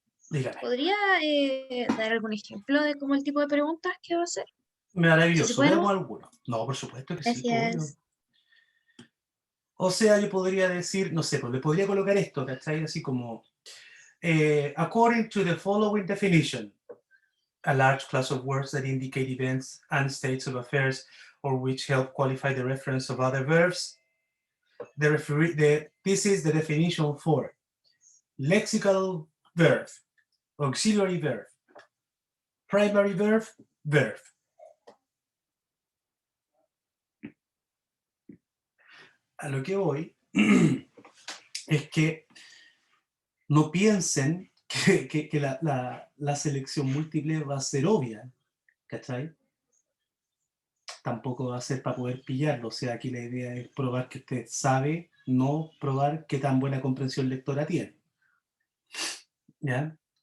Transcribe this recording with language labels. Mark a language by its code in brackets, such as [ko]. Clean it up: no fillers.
[es] Dígame. ¿Podría dar algún ejemplo de cómo el tipo de preguntas que va a hacer? Maravilloso, ¿Sí se puede? veamos alguno. No, por supuesto que sí, obvio. Gracias. O sea, yo podría decir, no sé, pues le podría colocar esto, ¿cachai? Así como, [en] according to the following definition, a large class of words that indicate events and states of affairs or which help qualify the reference of other verbs. This is the definition for lexical verb, auxiliary verb, primary verb, verb. [es] A lo que voy es que no piensen que la selección múltiple va a ser obvia, ¿cachai? Tampoco va a ser para poder pillarlo, o sea, aquí la idea es probar que usted sabe, no probar qué tan buena comprensión lectora tiene. ¿Ya?